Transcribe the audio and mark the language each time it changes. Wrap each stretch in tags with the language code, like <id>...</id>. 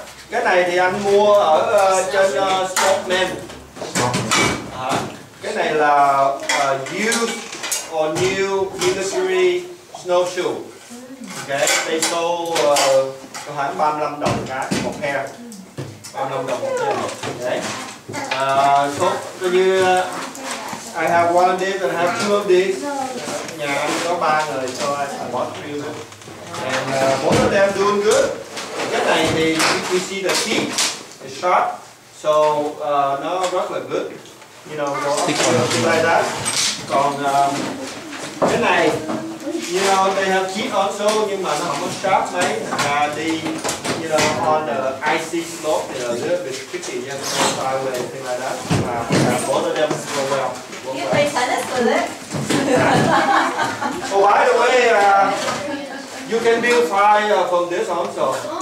<vi>Cái này thì anh mua ở trên Sportman. Cái này là</vi> <en>used or new military snowshoe. Okay, they sold</en> <vi>khoảng 35 đồng một</vi> <en>pair.</en> <vi>35 đồng một</vi> <en>pair. Okay. So</en> <vi>như</vi> <en>I have one of these and I have two of these.</en> <vi>Nhà anh có 3 người,</vi> <en>so I bought 3 of them. And both of them doing good.</en> <vi>Cái này thì</vi> <en>we see the teeth is sharp, so</en> <vi>nó rất là</vi> <en>good. You know, like that.</en> <vi>Còn cái này,</vi> <en>you know, they have teeth also,</en> <vi>nhưng mà nó không có sharp mấy. Đi,</vi> <en>you know, on the icy slope,</en> <vi>thì</vi> <en>a little bit tricky, you know, sideways, thing like that. Both of them go well. You play tennis with it? Oh, by the way, you can build fire from this also.</en>